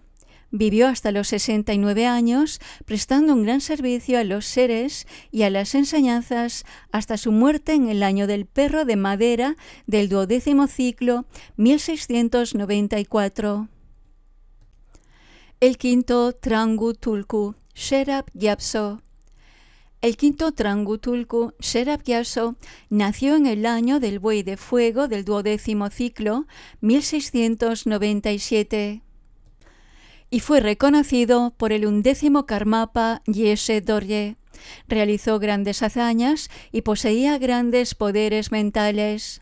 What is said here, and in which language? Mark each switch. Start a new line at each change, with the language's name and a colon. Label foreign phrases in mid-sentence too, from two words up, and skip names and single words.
Spanish: Vivió hasta los 69 años, prestando un gran servicio a los seres y a las enseñanzas hasta su muerte en el año del perro de madera del 12º ciclo, 1694. El quinto Trangu Tulku, Sherab Gyatso. El quinto Trangu Tulku, Sherab Gyatso, nació en el año del buey de fuego del 12º ciclo, 1697. Y fue reconocido por el 11º Karmapa Yeshe Dorje. Realizó grandes hazañas y poseía grandes poderes mentales.